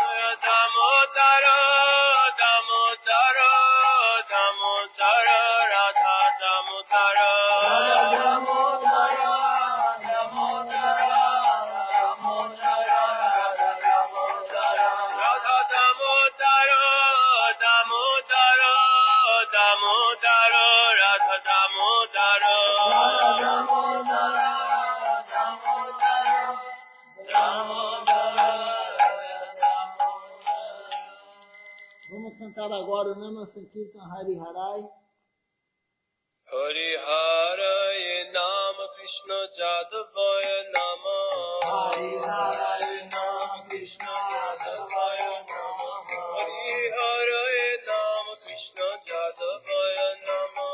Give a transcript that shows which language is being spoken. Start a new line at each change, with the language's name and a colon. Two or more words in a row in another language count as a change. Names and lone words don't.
Sanskrit: Damodara Damodara Damodara Radha Damodara Radha Damodara Damodara Damodara Radha Damodara Radha Damodara Damodara Damodara Radha Damodara Radha Damodara Damodara
Portuguese: Vamos cantar agora o
Sanskrit: Nama Sankirtan Hari Harai. Hari Haraye Nama Krishna Jadavaya Nama Hari Harai Nama Krishna Jadavaya Nama Hari Haraye Nama Krishna Jadavaya Nama